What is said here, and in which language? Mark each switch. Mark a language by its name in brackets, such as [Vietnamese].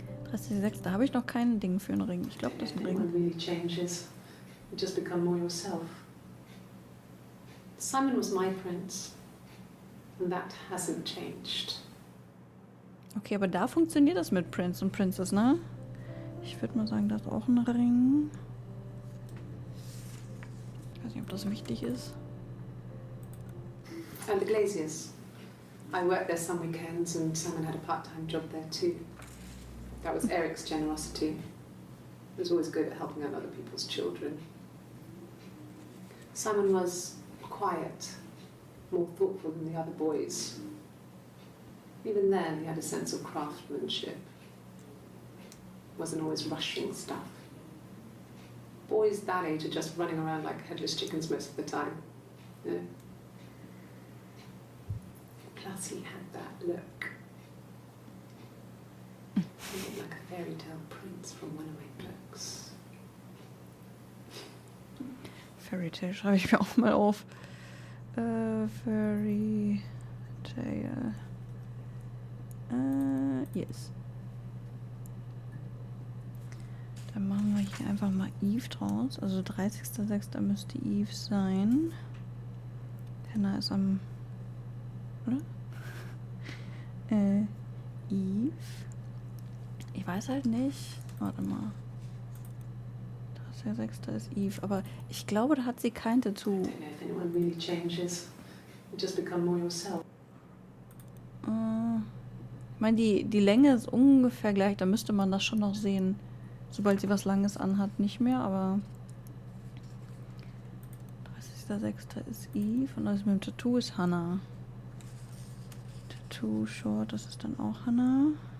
[German] 36, da habe ich noch kein Ding für einen Ring. Ich glaube, das ist ein [English] It [German] Ring. [English] really changes. You just become more yourself. Simon was my prince, and that hasn't changed. [German] Okay, aber da funktioniert das mit Prince und Princess, ne? Ich würde mal sagen, das ist auch ein Ring. Ich weiß nicht, ob das wichtig ist. [English] And the Glaziers. I worked there some weekends, and Simon had a part-time job there too. That was Eric's generosity. He was always good at helping out other people's children. Simon was quiet, more thoughtful than the other boys. Even then, he had a sense of craftsmanship. Wasn't always rushing stuff. Boys that age are just running around like headless chickens most of the time. You know? Plus, he had that look. He looked like a fairy tale prince from one of my books. [German] Fairy Tale schreibe ich mir auch mal auf. Fairy Tale. [English] Yes. [German] Dann machen wir hier einfach mal Eve draus. Also 30.06. müsste Eve sein. Hannah ist am... Oder? Eve. Ich weiß halt nicht. Warte mal. 30.06. ist Eve. Aber ich glaube, da hat sie kein Tattoo. [English] I don't know if anyone really changes. You just become more yourself. [German] Ich meine, die Länge ist ungefähr gleich. Da müsste man das schon noch sehen. Sobald sie was Langes anhat, nicht mehr. Aber 30.06. ist Eve. Und das mit dem Tattoo ist Hannah. Tattoo Short, das ist dann auch Hannah.